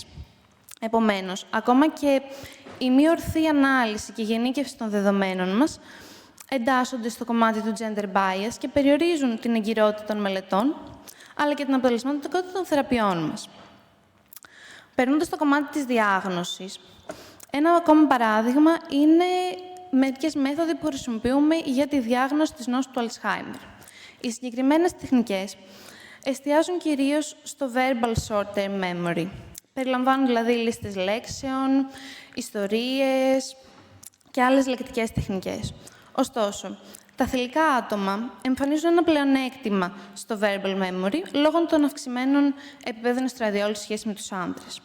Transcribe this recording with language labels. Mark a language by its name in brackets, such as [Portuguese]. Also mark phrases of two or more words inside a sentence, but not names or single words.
[Greek] Επομένως, ακόμα και η μη ορθή ανάλυση και η γενίκευση των δεδομένων μας εντάσσονται στο κομμάτι του [English] gender bias [Greek] και περιορίζουν την εγκυρότητα των μελετών, αλλά και την αποτελεσματικότητα των θεραπείων μας. Περνώντας στο κομμάτι της διάγνωσης, ένα ακόμα παράδειγμα είναι μερικές μέθοδοι που χρησιμοποιούμε για τη διάγνωση της νόσου του Alzheimer. Οι συγκεκριμένες τεχνικές εστιάζουν κυρίως στο [English] verbal short-term memory. [Greek] Περιλαμβάνουν δηλαδή λίστες λέξεων, ιστορίες και άλλες λεκτικές τεχνικές. Ωστόσο, τα θηλυκά άτομα εμφανίζουν ένα πλεονέκτημα στο [English] verbal memory [Greek] λόγω των αυξημένων επιπέδων εστραδιόλου σε σχέση με τους άνδρες.